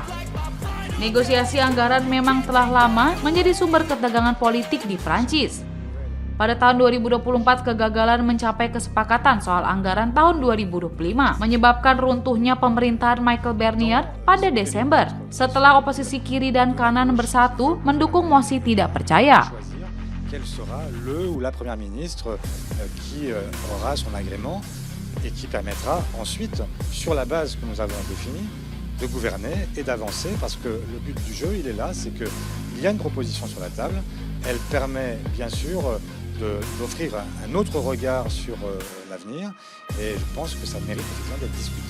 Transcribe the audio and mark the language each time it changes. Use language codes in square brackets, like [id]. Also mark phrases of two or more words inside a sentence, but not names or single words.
[id] Negosiasi anggaran memang telah lama menjadi sumber ketegangan politik di Prancis. Pada tahun 2024, kegagalan mencapai kesepakatan soal anggaran tahun 2025 menyebabkan runtuhnya pemerintahan Michel Barnier pada Desember setelah oposisi kiri dan kanan bersatu mendukung mosi tidak percaya. [fr] Quel sera le ou la première ministre qui aura son agrément et qui permettra ensuite, sur la base que nous avons définie, de gouverner et d'avancer, parce que le but du jeu, il est là, c'est qu'il y a une proposition sur la table, elle permet bien sûr d'offrir un autre regard sur l'avenir, et je pense que ça mérite effectivement d'être discuté.